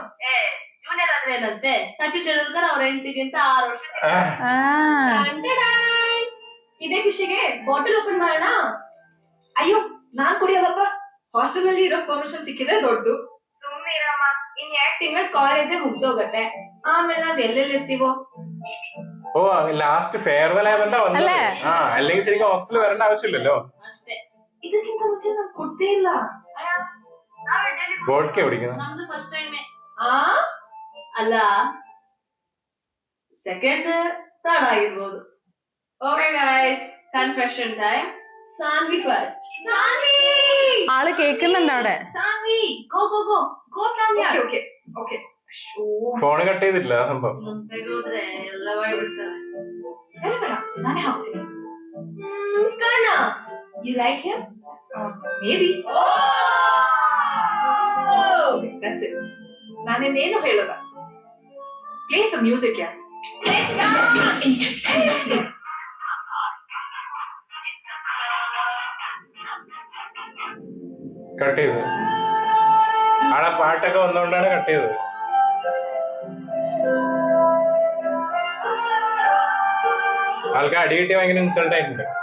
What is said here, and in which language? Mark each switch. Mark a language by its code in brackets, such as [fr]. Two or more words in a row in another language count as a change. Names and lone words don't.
[kn] ಜೂನಿಯರ್ ಆದ್ರೆ ಏನಂತೆ? ಸಚಿನ್ ತೆಂಡೂಲ್ಕರ್ ಅವ್ರ ಹೆಂಡತಿಗಿಂತ 6 ವರ್ಷ. ಇದೇ ಖುಷಿಗೆ [en] bottle open [kn] ಮಾಡೋಣ. ಅಯ್ಯೋ ನಾನ್ ಕುಡಿಯೋದಪ್ಪ. ಹಾಸ್ಟೆಲ್ ಅಲ್ಲಿ ಇರೋ ಪರ್ಮಿಷನ್ ಸಿಕ್ಕಿದ್ರೆ ದೊಡ್ಡದು. ಸುಮ್ಮನಿರಮ್ಮ, ಇನ್ 2 ತಿಂಗಳ ಕಾಲೇಜೇ ಮುಗ್ದೋಗತ್ತೆ. [ml] ആമേൽ നാം എല്ലെത്തിവോ? ഓ [en] last farewell [ml] ആയതുകൊണ്ടാ വന്നത്. അല്ലെങ്കിൽ ശരിക്കും ഹോസ്റ്റലിൽ വരേണ്ട ആവശ്യമില്ലല്ലോ. [kn] ಇದಕ್ಕಿಂತ ಮುಂಚೆ ನಾನು ಕೊಡ್ತೇ ಇಲ್ಲ. [ml] വോഡ്ക കുടിക്കുന്നത് [kn] ನಮ್ದು [en] first time. [kn] ಅಲ್ಲ [en] second third [kn] ಆಗಿರ್ಬೋದು. [en] okay guys, confession time. [ml] സാൻവി ഫസ്റ്റ്. സാൻവി ആള് കേൾക്കുന്നുണ്ട് അവിടെ. [en] സാൻവി go go go go from here. okay okay. phone cut [ml] ചെയ്തിട്ടില്ല സംഭവം. [kn] ನಾನೇ ಹಾಕ್ತೀನಿ. ಕರ್ಣ, [en] you like him? Maybe. That's it. [kn] ನಾನೇನೇನು ಹೇಳಲ್ಲ. [en] Play some music, yeah. Let's go. Introduce me. [ml] കട്ട് ചെയ്ത് ആടെ പാട്ടൊക്കെ വന്നോണ്ടാണ് കട്ട് ചെയ്തത്. ആൾക്ക് അടി കിട്ടിയ ഭയങ്കര ഇൻസൾട്ട് ആയിട്ടുണ്ട്.